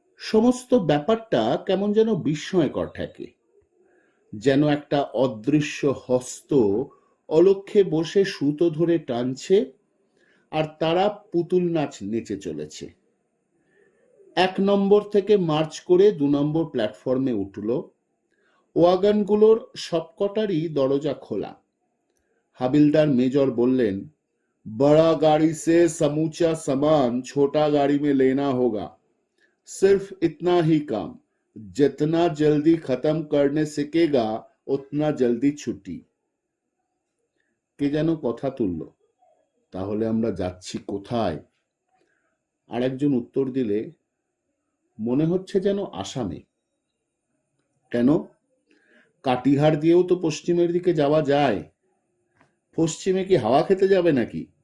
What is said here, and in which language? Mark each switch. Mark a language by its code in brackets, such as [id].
[bn] সমস্ত ব্যাপারটা কেমন যেন বিস্ময়কর ঠেকে, যেন একটা অদৃশ্য হস্ত অলক্ষ্যে বসে সুতো ধরে টানছে আর তারা পুতুল নাচ নেচে চলেছে। 1 নম্বর থেকে মার্চ করে 2 নম্বর প্ল্যাটফর্মে উঠল। ওয়াগনগুলোর সবকটারই দরজা খোলা। হাবিলদার মেজর বললেন, [hi] बड़ा गाड़ी से समूचा सामान छोटा गाड़ी में लेना होगा। सिर्फ इतना ही काम, जितना जल्दी खत्म करने सीखेगा उतना जल्दी छुट्टी। [bn] কে যেন কথা তুলল, তাহলে আমরা যাচ্ছি কোথায়? আর একজন উত্তর দিলে, মনে হচ্ছে যেন আসামে। কেন? কাটিহার দিয়েও তো পশ্চিমের দিকে যাওয়া যায়। পশ্চিমে কি হাওয়া খেতে যাবে নাকি?